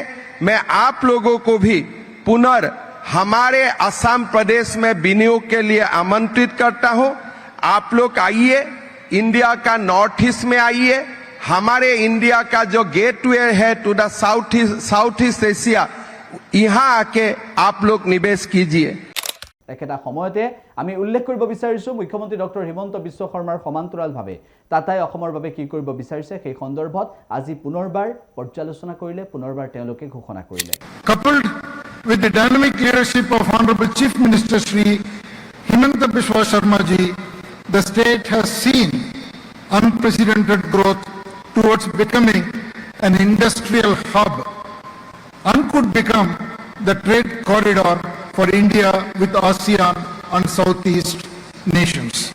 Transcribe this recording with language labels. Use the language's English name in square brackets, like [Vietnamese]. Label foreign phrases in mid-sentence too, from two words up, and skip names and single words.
[Hindi] मैं आप लोगों को भी हमारे असम प्रदेश में विनियोग के लिए आमंत्रित करता हूं. आप लोग आइए, इंडिया का [English] north east [Hindi] में आइए. हमारे इंडिया का जो गेटवे है [English] to the South East Asia, [Hindi] यहाँ आके आप लोग निवेश कीजिए. [Assamese] একেটা সময়তে আমি উল্লেখ কৰিব বিচাৰিছো মুখ্যমন্ত্ৰী ডক্টৰ হিমন্ত বিশ্ব শৰ্মাৰ সমান্তৰালভাৱে টাটাই অসমৰ বাবে কি কৰিব বিচাৰিছে সেই সন্দৰ্ভত আজি পুনৰবাৰ পৰ্যালোচনা কৰিলে, পুনৰবাৰ তেওঁলোকে ঘোষণা কৰিলে. [English] Coupled with the dynamic leadership of Honorable Chief Minister Shri Himanta Biswa Sharma ji, the state has seen unprecedented growth towards becoming an industrial hub and could become the trade corridor for India with ASEAN and Southeast nations.